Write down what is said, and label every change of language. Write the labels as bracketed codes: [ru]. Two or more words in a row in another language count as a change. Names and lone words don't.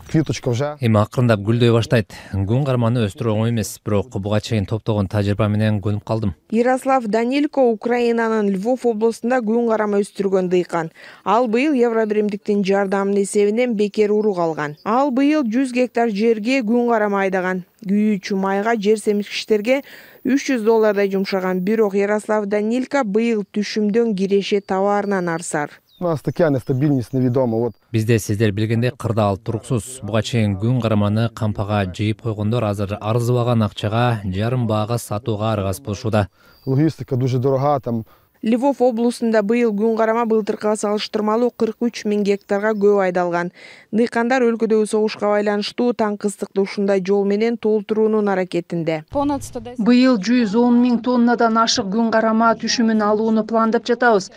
[uk] квіточка вже. [ky] Эми акырындап гүлдөй баштайт. Күн карманы өстүрүү оңой эмес, бирок буга чейин топтогон тажрыйба менен көнүп калдым. Ярослав Данилько Украинанын Львов областында күн карама өстүргөн дыйкан. Ал быйыл Евробиримдиктин жардамын эсебинен бекер урук алган. Ал быйыл 100 гектар жерге күн карама айдаган. Күйүүчү майга, жер семизгичтерге $300 жумшаган. Бирок Ярослав Данилько быйыл түшүмдөн киреше товарынан арсар. [uk] У нас така нестабільність невідома. От. [ky] Бизде сиздер билгендей кырдаал туруксуз. Буга чейин күн караманы кампага жыйып койгондор азыр арзыбаган акчага жарым баага сатууга аргасыз болушууда. [uk] Логістика дуже дорога, там [ky] Львов облусунда быйыл күн карама былтыркыга салыштырмалуу 43 000 гектарга көп айдалган. Дыйкандар өлкөдөгү согушка байланыштуу таң ыстыкты ушундай жол менен толтуруунун аракетинде. Быйыл 110 000 тоннадан ашык күн карама түшүмүн алууну пландап жатабыз.